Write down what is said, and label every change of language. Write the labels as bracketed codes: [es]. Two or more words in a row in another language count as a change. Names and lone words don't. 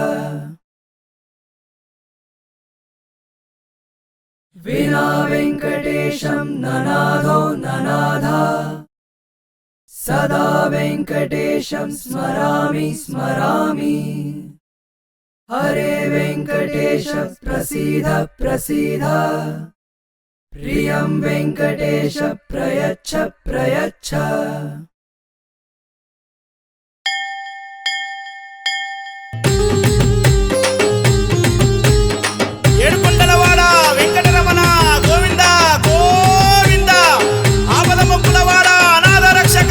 [sa] विना वेङ्कटेशं ननादो ननादा सदा वेङ्कटेशं स्मरामि स्मरामि हरे वेङ्कटेश प्रसीद प्रसीद प्रियं वेङ्कटेश प्रयच्छ प्रयच्छ [te] ఏడుకొండలవాడ వెంకటరమణ గోవింద గోవింద ఆపద మొక్కులవాడ అనాథ రక్షక